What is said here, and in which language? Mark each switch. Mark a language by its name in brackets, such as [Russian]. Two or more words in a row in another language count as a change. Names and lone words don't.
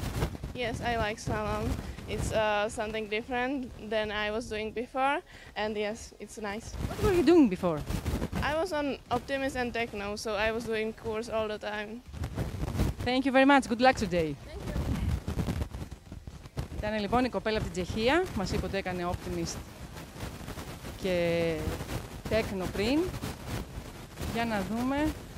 [English] Yes, I like slalom. It's something different than I was doing before, and yes, it's nice. What were you doing before? I was on Optimist and Techno, so I was doing course all the time. Thank you very much. Good luck today. Thank you. [Greek] Ήταν λοιπόν η κοπέλα από την Τσεχία. Μας είπε ότι έκανε Optimist και Techno πριν. Για να δούμε.